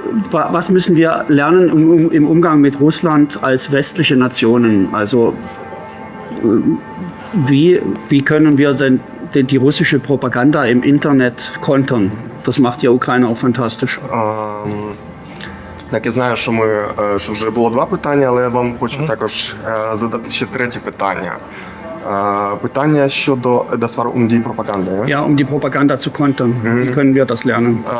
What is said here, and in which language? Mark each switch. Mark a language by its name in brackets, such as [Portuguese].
[German] Was müssen wir lernen im Umgang mit Russland als westliche Nationen? Also wie können wir denn die russische Propaganda im Internet kontern? Das macht ja Ukraine auch fantastisch. [Ukrainian] Так, я знаю, що вже було два питання, але я вам хочу також задати ще третє питання. Питання щодо [German] das war um die Propaganda. Ja, um die Propaganda zu kontern. Wie können wir das lernen?